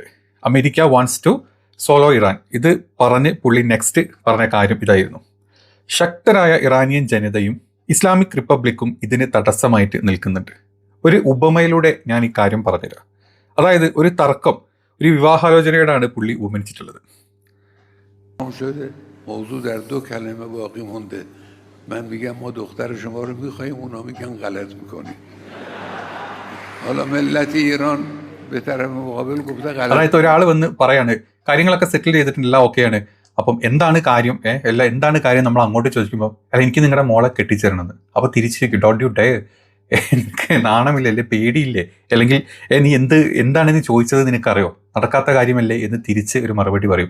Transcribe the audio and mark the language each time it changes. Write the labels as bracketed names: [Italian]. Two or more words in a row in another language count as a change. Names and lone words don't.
[English] America wants to solo Iran. [Malayalam] ഇത് പറഞ്ഞ് പുള്ളി നെക്സ്റ്റ് പറഞ്ഞ കാര്യം ഇതായിരുന്നു: ശക്തരായ ഇറാനിയൻ ജനതയും ഇസ്ലാമിക് റിപ്പബ്ലിക്കും ഇതിന് തടസ്സമായിട്ട് നിൽക്കുന്നുണ്ട്. ഒരു ഉപമയിലൂടെ ഞാൻ ഈ കാര്യം പറഞ്ഞുതരാം. അതായത് ഒരു തർക്കം, ഒരു വിവാഹാലോചനയോടാണ് പുള്ളി ഉപമിച്ചിട്ടുള്ളത്. [Persian] موضوع در 2 کلمه باقی مونده. من میگم ما دختر شما رو میخوایم، اونا میگن غلط میکنی. حالا ملت ایران به طرف مقابل گفته غلط. [Malayalam] അതായത് ഒരാൾ വന്ന് പറയാണ് കാര്യങ്ങളൊക്കെ സെറ്റിൽ ചെയ്തിട്ടില്ല, ഓക്കെയാണ്, അപ്പം എന്താണ് കാര്യം, എന്താണ് കാര്യം നമ്മൾ അങ്ങോട്ട് ചോദിക്കുമ്പോൾ അല്ല എനിക്ക് നിങ്ങളുടെ മോളെ കെട്ടിച്ചേരണമെന്ന്. അപ്പോൾ തിരിച്ചു [English] don't you day, [Malayalam] എനിക്ക് നാണമില്ലേ, അല്ലെ പേടിയില്ലേ, അല്ലെങ്കിൽ നീ എന്താണ് നീ ചോദിച്ചത് നിനക്കറിയോ, നടക്കാത്ത കാര്യമല്ലേ എന്ന് തിരിച്ച് ഒരു മറുപടി പറയും.